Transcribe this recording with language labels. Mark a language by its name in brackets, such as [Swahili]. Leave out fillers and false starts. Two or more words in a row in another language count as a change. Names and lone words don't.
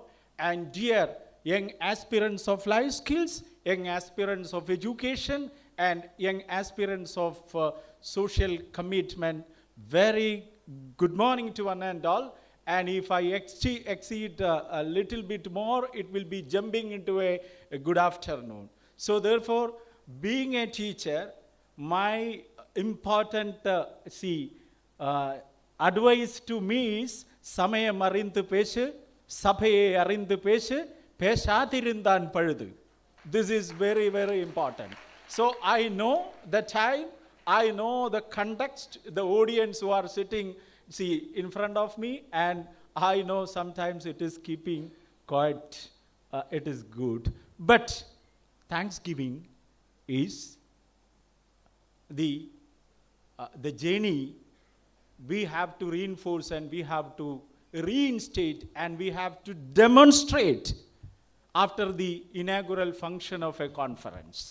[English] And dear young aspirants of life skills, young aspirants of education, and young aspirants of social commitment, very good morning to one and all. And if I exceed a little bit more, it will be jumping into a good afternoon. So therefore, being a teacher, my important advice to me is, [Tamil] சமயம் அறிந்து பேசு, சபையை அறிந்து பேசு, பேசாதிருந்தால் பழுது. [English] This is very, very important. So I know the time, I know the context, the audience who are sitting in front of me, and I know sometimes it is keeping quiet, it is good. But Thanksgiving is the journey we have to reinforce, and we have to reinstate, and we have to demonstrate after the inaugural function of a conference.